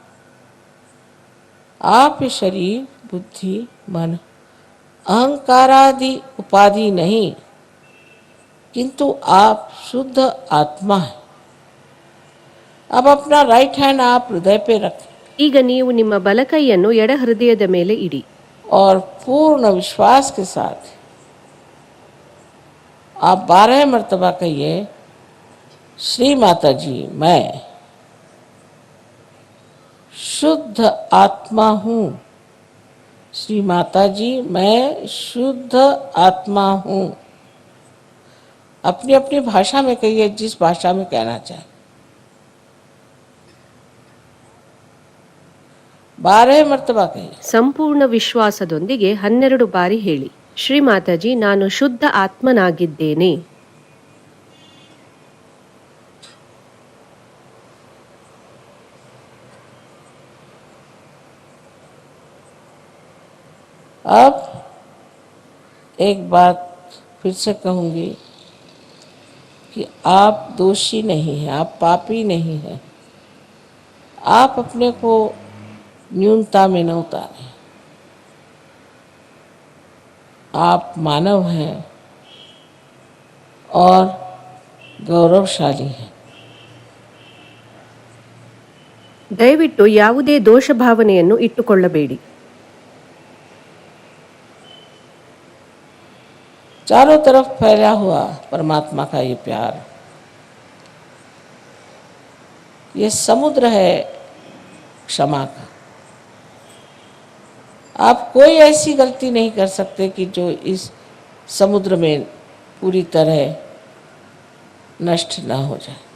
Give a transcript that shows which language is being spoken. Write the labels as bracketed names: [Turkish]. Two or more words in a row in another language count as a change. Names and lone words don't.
[Hindi] आप शरीर, बुद्धि, मन, अहंकारादि उपाधि नहीं, किंतु आप शुद्ध आत्मा हैं. अब अपना [English] right hand [Hindi] आप हृदय पे रखें [Kannada] ಈಗ ನೀವು ನಿಮ್ಮ ಬಲಕೈಯನ್ನು ಎಡ ಹೃದಯದ ಮೇಲೆ ಇಡಿ. [Hindi] और पूर्ण विश्वास के साथ आप 12 मर्तबा कहिए, श्री माता जी मैं शुद्ध आत्मा हूँ. श्री माता जी मैं शुद्ध आत्मा हूँ. अपनी अपनी भाषा में कहिए, जिस भाषा में कहना चाहे. 12 मर्तबा कहिए. [Kannada] ಸಂಪೂರ್ಣ ವಿಶ್ವಾಸದೊಂದಿಗೆ 12 ಬಾರಿ ಹೇಳಿ, ಶ್ರೀ ಮಾತಾಜಿ ನಾನು ಶುದ್ಧ ಆತ್ಮನಾಗಿದ್ದೇನೆ. [Hindi] अब एक बात फिर से कहूँगी कि आप दोषी नहीं हैं, आप पापी नहीं हैं. आप अपने को न्यूनता में न उतारें. आप मानव हैं और गौरवशाली हैं. [Kannada] ದಯವಿಟ್ಟು ಯಾವುದೇ ದೋಷ ಭಾವನೆಯನ್ನು ಇಟ್ಟುಕೊಳ್ಳಬೇಡಿ. [Hindi] चारों तरफ फैला हुआ परमात्मा का ये प्यार, ये समुद्र है क्षमा का. आप कोई ऐसी गलती नहीं कर सकते कि जो इस समुद्र में पूरी तरह नष्ट ना हो जाए.